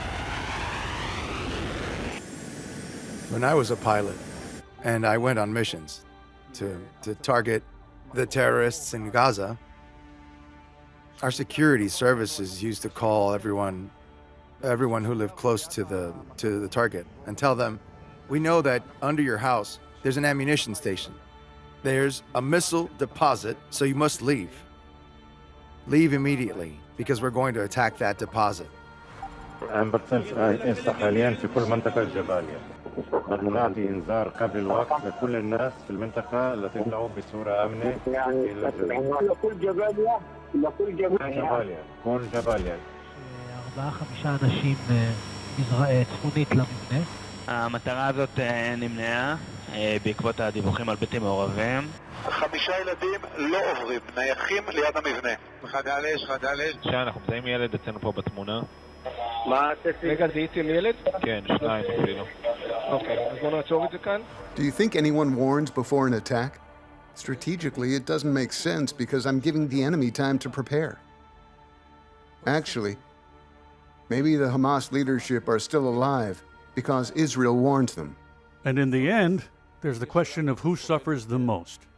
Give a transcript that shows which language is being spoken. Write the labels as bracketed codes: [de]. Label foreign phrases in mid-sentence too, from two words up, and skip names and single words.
[en] When I was a pilot and I went on missions to target the terrorists in Gaza, our security services used to call everyone who lived close to the target and tell them, we know that under your house there's an ammunition station. There's a missile deposit, so you must leave. Leave immediately, because we're going to attack that deposit. [ar] حاليا في كل منطقة الجبالية. نعطي إنذار قبل الوقت لكل الناس في المنطقة لتطلعوا بصورة آمنة إلى الجبال. لكل جبالية. جبالية. كل جبالية. [he] 4-5 אנשים צפונית למבנה. המטרה הזאת נמנעה בעקבות הדיווחים על בלתי מעורבים. 5 ילדים לא עוברים, נייחים ליד המבנה. חדש. אנחנו מזהים ילד אצלנו פה בתמונה. מה הצפי? רגע, זיהיתי לילד? כן, 2 אפילו. אוקיי, אז בואו נעצור את זה כאן. [en] Do you think anyone warns before an attack? Strategically, it doesn't make sense because I'm giving the enemy time to prepare. Actually, maybe the Hamas leadership are still alive because Israel warned them. And in the end, there's the question of who suffers the most.